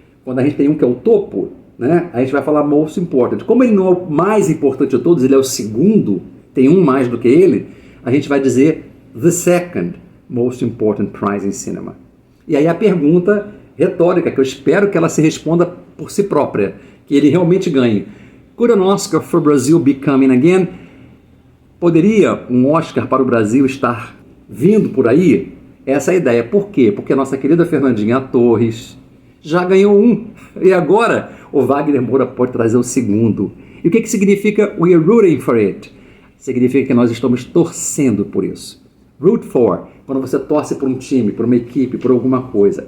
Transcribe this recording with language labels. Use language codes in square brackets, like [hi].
[pt] Quando a gente tem um que é o topo, né, a gente vai falar most important. Como ele não é o mais importante de todos, ele é o segundo, tem um mais do que ele, a gente vai dizer [en] the second most important prize in cinema. [pt] E aí a pergunta retórica, que eu espero que ela se responda por si própria, que ele realmente ganhe. [en] Could an Oscar for Brazil be coming again? [pt] Poderia um Oscar para o Brasil estar vindo por aí? Essa é a ideia. Por quê? Porque a nossa querida Fernandinha Torres já ganhou um. E agora o Wagner Moura pode trazer o segundo. E o que significa [en] we are rooting for it? [pt] Significa que nós estamos torcendo por isso. Root for, quando você torce por um time, por uma equipe, por alguma coisa.